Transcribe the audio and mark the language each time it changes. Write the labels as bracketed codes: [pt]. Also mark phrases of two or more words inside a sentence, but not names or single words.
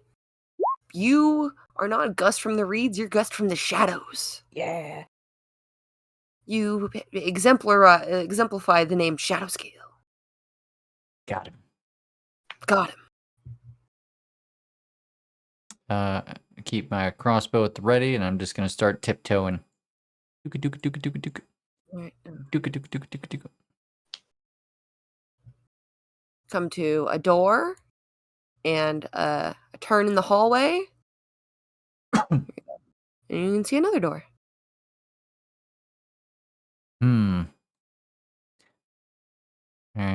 [en] You are not Gus from the Reeds, you're Gus from the Shadows. Yeah. You exemplify the name Shadowscale. Got him. Got him. Keep my crossbow at the ready, and I'm just gonna start tiptoeing. Dooka dooka dooka dooka dooka. Right. Dooka dooka dooka dooka dooka. Come to a door and a turn in the hallway. And you can see another door. All right.